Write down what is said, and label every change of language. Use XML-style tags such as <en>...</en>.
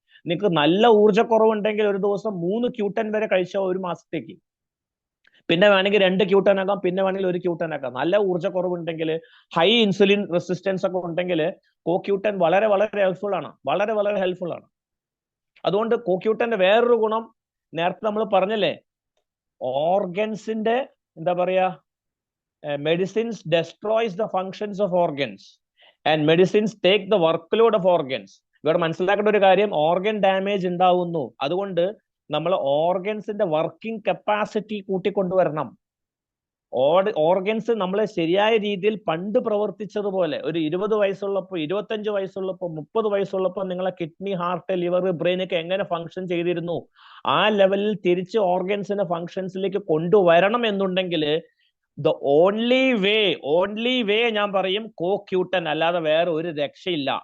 <ml>നിങ്ങൾക്ക് നല്ല ഊർജ്ജക്കുറവുണ്ടെങ്കിൽ ഒരു ദിവസം 3 ക്യൂട്ടൻ വരെ കഴിച്ചാൽ 1 മാസത്തേക്ക്, പിന്നെ വേണമെങ്കിൽ 2 ക്യൂട്ടൻ ആക്കാം, പിന്നെ വേണമെങ്കിൽ 1 ക്യൂട്ടൻ ആക്കാം. നല്ല ഊർജ്ജക്കുറവുണ്ടെങ്കിൽ, ഹൈ ഇൻസുലിൻ റെസിസ്റ്റൻസ് ഒക്കെ ഉണ്ടെങ്കിൽ കോക്യൂട്ടൻ വളരെ വളരെ ഹെൽപ്ഫുൾ ആണ്, വളരെ വളരെ ഹെൽപ്ഫുൾ ആണ്. അതുകൊണ്ട് കോക്യൂട്ടന്റെ വേറൊരു ഗുണം നേരത്തെ നമ്മൾ പറഞ്ഞല്ലേ, ഓർഗൻസിന്റെ എന്താ പറയാ, medicines</ml> <en>destroys the functions of organs</en> <ml>and medicines take the workload of organs. ഇവിടെ മനസ്സിലാക്കേണ്ട ഒരു കാര്യം, ഓർഗൻ ഡാമേജ് ഉണ്ടാവുന്നു. അതുകൊണ്ട് നമ്മൾ ഓർഗൻസിന്റെ വർക്കിംഗ് കപ്പാസിറ്റി കൂട്ടിക്കൊണ്ടുവരണം. ഓർഗൻസ് നമ്മൾ ശരിയായ രീതിയിൽ പണ്ട് പ്രവർത്തിച്ചതുപോലെ ഒരു 20 വയസ്സുള്ളപ്പോ 25 വയസ്സുള്ളപ്പോ 30 വയസ്സുള്ളപ്പോ നിങ്ങളെ കിഡ്നി, ഹാർട്ട്, ലിവർ, ബ്രെയിൻ ഒക്കെ എങ്ങനെ ഫങ്ഷൻ ചെയ്തിരുന്നു ആ ലെവലിൽ തിരിച്ച് ഓർഗൻസിനെ ഫങ്ഷൻസിലേക്ക് കൊണ്ടുവരണം എന്നുണ്ടെങ്കിൽ ദ ഓൺലി വേ ഞാൻ പറയും കോക്യൂട്ടൻ, അല്ലാതെ വേറെ ഒരു രക്ഷയില്ല.</ml>